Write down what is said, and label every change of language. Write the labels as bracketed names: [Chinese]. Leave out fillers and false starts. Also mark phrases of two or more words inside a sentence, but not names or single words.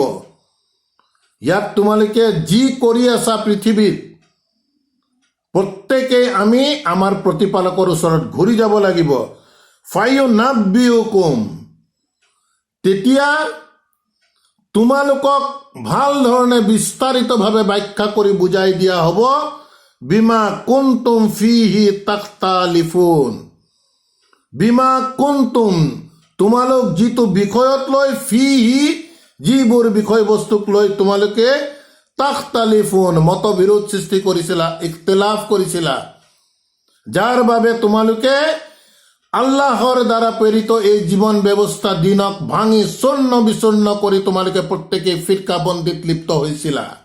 [Assamese] ইয়াত তোমালোকে যি কৰি আছা পৃথিৱীত প্ৰত্যেকেই আমি আমাৰ প্ৰতিপালকৰ ওচৰত ঘূৰি যাব লাগিব। ফায়ুনাব্বিউকুম, তেতিয়া তোমালোকক ভাল ধৰণে বিস্তাৰিতভাৱে ব্যাখ্যা কৰি বুজাই দিয়া হ'ব। [Arabic] بما كنتم فيه تختلفون بما كنتم, [Assamese] তোমালোক যিটো বিষয়ত লৈ, ফিহি, যিবোৰ বিষয়বস্তুক লৈ তোমালোকে তাখতালিফুন, মতবিৰোধ সৃষ্টি কৰিছিলা, ইখতিলাফ কৰিছিলা, যাৰ বাবে তোমালোকে আল্লাহৰ দ্বাৰা প্ৰেৰিত এই জীৱন ব্যৱস্থা দিনক ভাঙি চূৰ্ণ বিচূৰ্ণ কৰি তোমালোকে প্ৰত্যেকেই ফিৰকাবন্দীত লিপ্ত হৈছিলা।